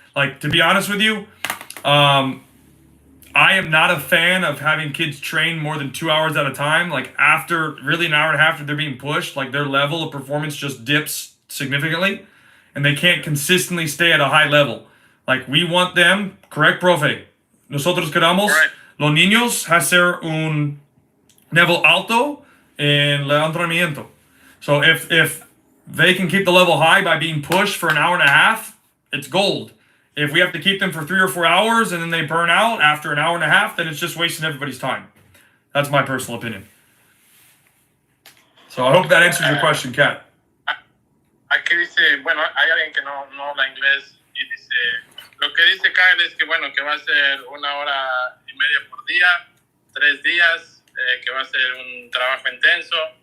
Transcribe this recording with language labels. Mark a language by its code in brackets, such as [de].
[en] Like, to be honest with you, I am not a fan of having kids train more than 2 hours at a time. Like, after really an hour and a half after they're being pushed, like their level of performance just dips significantly, and they can't consistently stay at a high level. Like, we want them, correct, profe? [es] Nosotros queramos los niños hacer un nivel alto en el entrenamiento. [en] So if they can keep the level high by being pushed for an hour and a half, it's gold. If we have to keep them for 3 or 4 hours and then they burn out after an hour and a half, then it's just wasting everybody's time. That's my personal opinion. So I hope that answers your question, Kat. [es] Aquí dice, bueno, hay alguien que no habla inglés y dice, lo que dice Kyle es que, bueno, que va a ser 1 hora y media por día, 3 días, que va a ser un trabajo intenso.